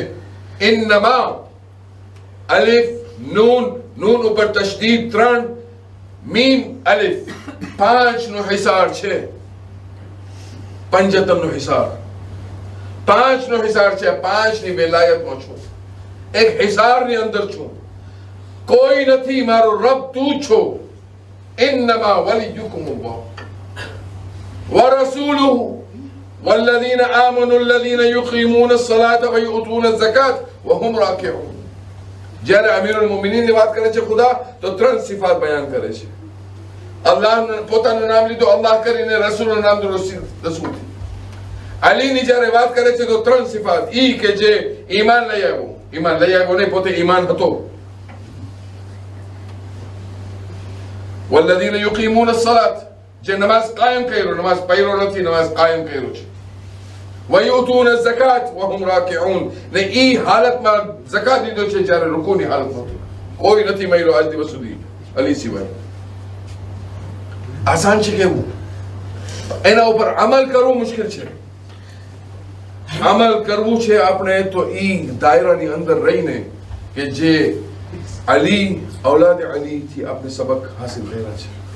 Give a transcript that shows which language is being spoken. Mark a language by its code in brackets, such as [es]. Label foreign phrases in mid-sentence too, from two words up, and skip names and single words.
[gu] ઇન્નમા, અલિફ નૂન, નૂન ઉપર તશદીદ 3, મીમ અલિફ, 5 નો હિસાર છે, પંજતમ નો હિસાર, 5 નો હિસાર છે. 5 ની વિલાયતમાં છું, એક હિસારની અંદર છું, કોઈ નથી, મારો રબ તું છો. [ar] إنما وليكم الله ورسوله والذين آمنوا الذين يقيمون الصلاة ويؤتون الزكاة وهم راكعون. [gu] જ્યારે અમીરુલ મોમિનીન ની વાત કરે છે ખુદા, તો 3 સિફાત બયાન કરે છે. અલ્લાહ પોતાનું નામ લીધું અલ્લાહ કરીને, રસૂલનું નામ રસૂલ. અલી ની જ્યારે વાત કરે છે તો 3 સિફાત, ઈ કે જે ઈમાન લઈ આવ્યો, ઈમાન લઈ આવ્યો નહીં, પોતે ઈમાન હતો. [ar] والذين يقيمون الصلاة, [gu] જે નમાઝ કાયમ કર્યો, નમાઝ પઢ્યો નથી, નમાઝ કાયમ કર્યો છે. [ar] ويؤتون الزكاة وهم راكعون, [gu] ને ઈ હાલતમાં ઝકાત દીધો છે જ્યારે રૂકુની હાલતમાં હતો. કોઈ નથી મળ્યો આજ દિવસ સુધી અલી સિવાય. આસાન છે કેવું? એના ઉપર અમલ કરવું મુશ્કેલ છે. અમલ કરવું છે આપણે તો ઈ દાયરાની અંદર રહીને કે જે અલી, ઔલાદ અલી થી આપણે સબક હાસિલ કર્યા છે.